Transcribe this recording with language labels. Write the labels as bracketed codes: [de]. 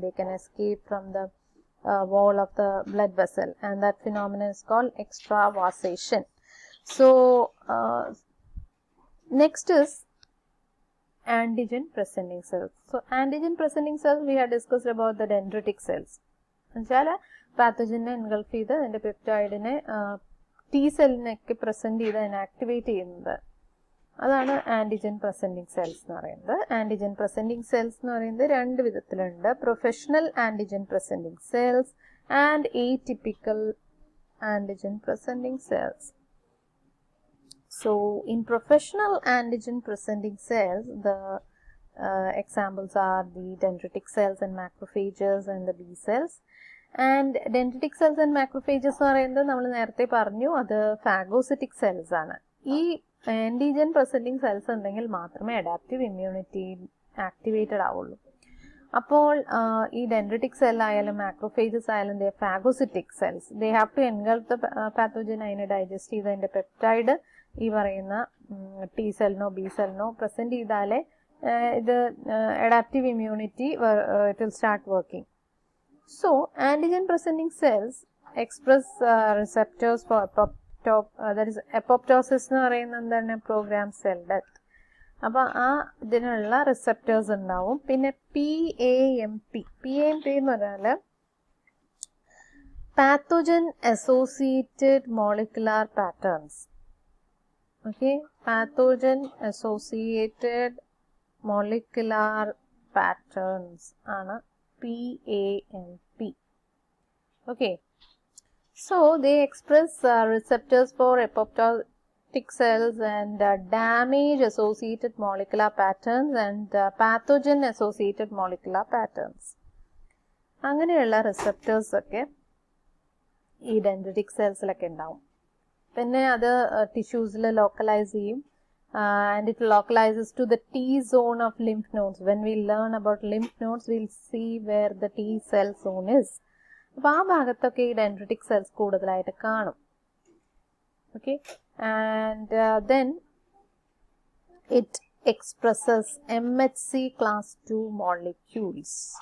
[en] They can escape from the wall of the blood vessel, and that phenomenon is called extravasation. So next is antigen presenting cells. So antigen presenting cells, we had discussed about the dendritic cells. [ml] പാത്തജനെ engulf ചെയ്ത് അതിൻ്റെ പെപ്റ്റൈഡിനെ T സെല്ലിനൊക്കെ present ചെയ്ത് അതിനെ activate ചെയ്യുന്നത്, അതാണ് antigen presenting cells എന്ന് പറയുന്നത്. Antigen presenting cells എന്ന് പറയുന്നത് രണ്ട് വിധത്തിലുണ്ട്: professional antigen presenting cells and എറ്റിപ്പിക്കൽ antigen presenting cells. [en] So in professional antigen presenting cells, the examples are the dendritic cells and macrophages and the B cells. And dendritic cells and macrophages [ml] എന്ന് പറയുന്നത് നമ്മൾ നേരത്തെ പറഞ്ഞു, അത് ഫാഗോസിറ്റിക് cells ആണ്. ഈ antigen presenting cells ഉണ്ടെങ്കിൽ മാത്രമേ അഡാപ്റ്റീവ് ഇമ്മ്യൂണിറ്റി ആക്ടിവേറ്റഡ് ആവുള്ളൂ. അപ്പോൾ ഈ ഡെൻഡ്രിറ്റിക് സെൽ ആയാലും മാക്രോഫേജസ് ആയാലും [en] They phagocytic cells. They have to engulf the pathogen. [ml] അതിനെ ഡൈജസ്റ്റ് ചെയ്ത് അതിൻ്റെ പെപ്റ്റൈഡ് ഈ പറയുന്ന ടി സെല്ലിനോ ബി സെല്ലിനോ പ്രസൻറ്റ് ചെയ്താലേ ഇത് adaptive immunity [en] It will start working. So antigen presenting cells express receptors for that is apoptosis [ml] എന്ന് പറയുന്നത് എന്താണ്, [en] Program cell death. [ml] അപ്പോൾ ആ ഇതിനുള്ള റിസെപ്റ്റേഴ്സ് ഉണ്ടാവും. പിന്നെ PAMP എന്ന് പറഞ്ഞാൽ pathogen associated molecular patterns. Okay, pathogen associated molecular patterns ആണ് PAMP. [en] Okay, so they express receptors for apoptotic cells and damage associated molecular patterns and pathogen associated molecular patterns. [ml] അങ്ങനെയുള്ള receptors ഒക്കെ ഈ dendritic സെൽസിലൊക്കെ ഉണ്ടാവും. പിന്നെ അത് ടിഷ്യൂസിൽ localise ചെയ്യും. [en] And it localizes to the T zone of lymph nodes. When we learn about lymph nodes, we'll see where the T cell zone is. [ml] അപ്പോൾ ആ ഭാഗത്തൊക്കെ ഈ ഡെൻഡ്രിറ്റിക് സെൽസ് കൂടുതലായിട്ട് കാണും. Okay, [en] And then it expresses MHC class 2 molecules.